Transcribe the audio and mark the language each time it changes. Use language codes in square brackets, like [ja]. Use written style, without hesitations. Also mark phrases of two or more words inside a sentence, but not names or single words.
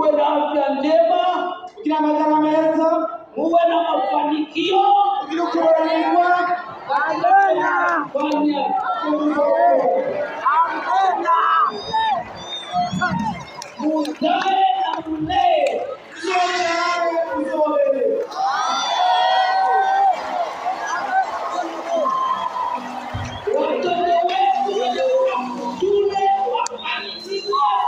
[sw] afya njema, [rn] kugira amagara meza, [sw] muwe na mafanikio, [rn] kugira kuroranirwa. [sw] fanya muzae na mlee. Watoto wetu walio shule wafanikiwe.